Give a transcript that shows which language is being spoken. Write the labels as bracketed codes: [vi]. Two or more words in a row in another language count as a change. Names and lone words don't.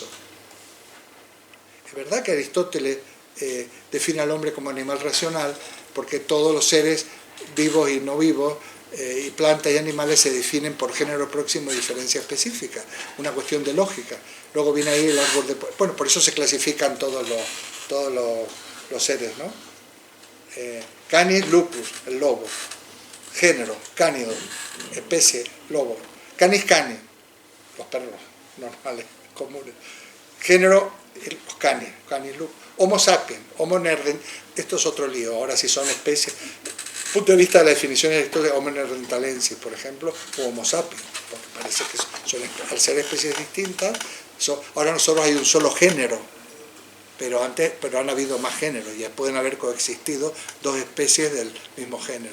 [es] Es verdad que Aristóteles define al hombre como animal racional, porque todos los seres vivos y no vivos, y plantas y animales se definen por género próximo y diferencia específica, una cuestión de lógica. Luego viene ahí el árbol de... Bueno, por eso se clasifican todos los seres, ¿no? [la] Canis lupus, [es] el lobo. Género, cánido, especie, lobo. [la] Canis canis, [es] los perros normales, comunes. Género, los [la] canis, canis lupus. Homo sapiens, homo neanderthalensis, [es] esto es otro lío. Ahora si son especies, punto de vista de la definición de [la] Homo neanderthalensis, [es] por ejemplo, o [la] Homo sapiens, [es] porque parece que son, al ser especies distintas, ahora nosotros hay un solo género, pero han habido más géneros, y pueden haber coexistido dos especies del mismo género.